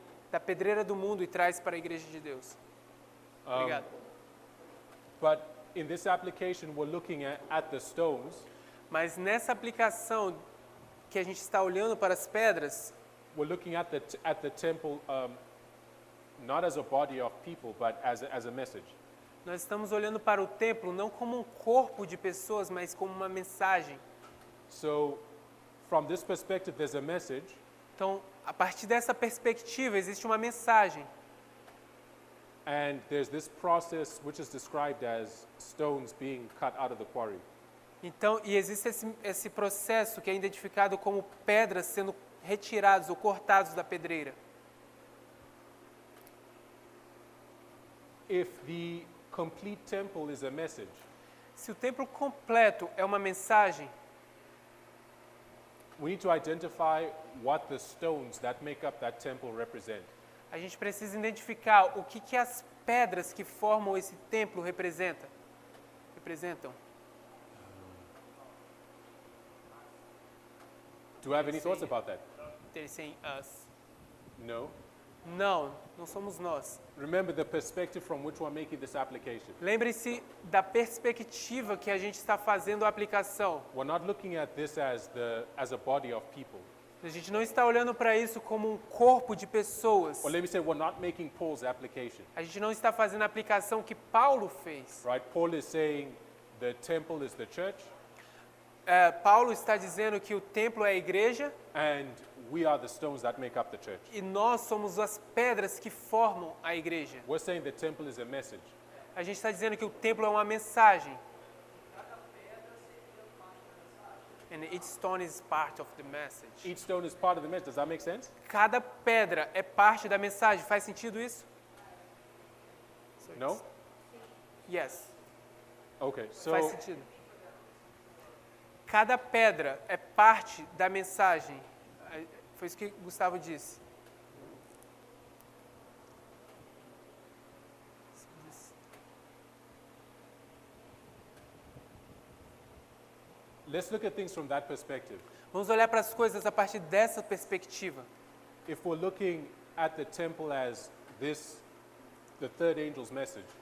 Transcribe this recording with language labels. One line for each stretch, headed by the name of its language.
Portuguese: da pedreira do mundo e traz para a igreja de Deus. Obrigado.
English: But in this application, we're looking at the stones,
Portuguese: Mas nessa aplicação que a gente está olhando para as pedras,
English: we're looking at the temple not as a body of people, but as a message.
Portuguese: nós estamos olhando para o templo não como um corpo de pessoas, mas como uma mensagem.
English: So, from this perspective, there's a message,
Portuguese: Então, a partir dessa perspectiva, existe uma mensagem.
English: and there's this process which is described as stones being cut out of the quarry.
Portuguese: Então, e existe esse processo que é identificado como pedras sendo retirados ou cortados da pedreira.
English: If the complete temple is a message,
Portuguese: Se o templo completo é uma mensagem,
English: we need to identify what the stones that make up that temple represent.
Portuguese: a gente precisa identificar o que as pedras que formam esse templo representam.
English: Do you have any thoughts about that? They're saying us. No?
Portuguese: Não, não somos nós.
English: Remember the perspective from which we're making this application.
Portuguese: Lembre-se da perspectiva que a gente está fazendo a aplicação.
English: We're not looking at this as a body of people.
Portuguese: A gente não está olhando para isso como um corpo de pessoas.
English: Or let me say, we're not making Paul's application.
Portuguese: A gente não está fazendo a aplicação que Paulo fez.
English: Right? Paul is saying the temple is the church,
Portuguese: Paulo está dizendo que o templo é a igreja
English: and we are the stones that make up the church.
Portuguese: e nós somos as pedras que formam a igreja.
English: We're saying the temple is a message.
Portuguese: A gente está dizendo que o templo é uma mensagem.
English: And each stone is part of the message. Each stone is part of the message. Does that make sense?
Portuguese: Cada pedra é parte da mensagem. Faz sentido isso?
English: No? Yes. Okay,
Portuguese: Faz
English: so
Portuguese: sentido. Cada pedra é parte da mensagem. Foi isso que Gustavo disse.
English: let's look at things from that perspective.
Portuguese: Vamos olhar para as coisas a partir dessa perspectiva.
English: If we're looking at the temple as this, the third angel's message,